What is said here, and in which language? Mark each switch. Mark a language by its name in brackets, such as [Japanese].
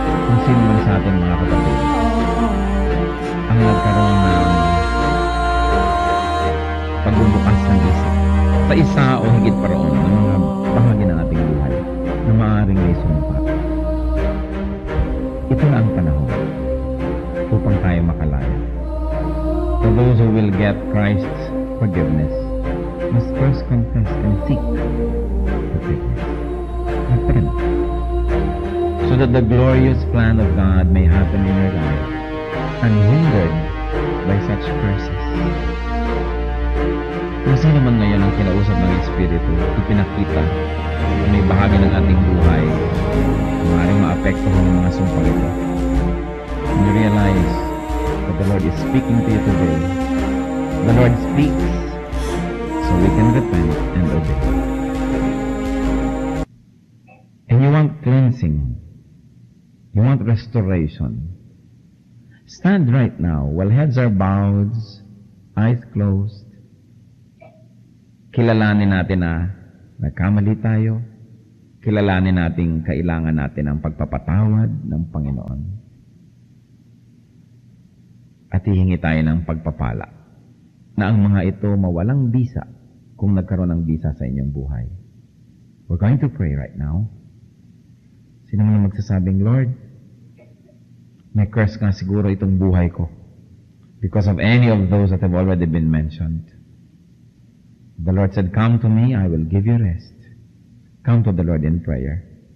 [Filipino] Kung sino man sa atin mga kapatid ang nagkaroon ng pagbubukas ng isip sa isa o higit pa roon ng mga bahagi ng ating buhay na maaaring may sumpa. Ito na ang panahon upang tayo makalaya. [English] For those who will get Christ's forgiveness must first confess and seek forgiveness. Repent. So that the glorious plan of God may happen in your life unhindered by such curses. [Filipino] Kung sino man ngayon ang kinausap ng Espiritu, ipinakita na may bahagi ng ating buhay maaaring maapektuhan ng mga sumpang ito. [English] And you realize that the Lord is speaking to you today. The Lord speaks so we can repent and obey. And you want cleansing. You want restoration. Stand right now while heads are bowed, eyes closed. [Filipino] Kilalanin natin na nagkamali tayo. Kilalanin natin kailangan natin ang pagpapatawad ng Panginoon. At hihingi tayo ng pagpapala na ang mga ito mawalang bisa kung nagkaroon ng bisa sa inyong buhay. [English] We're going to pray right now. [Filipino] Sino man magsasabing, Lord, may curse nga siguro itong buhay ko [English] because of any of those that have already been mentioned. The Lord said, come to me, I will give you rest. Come to the Lord in prayer.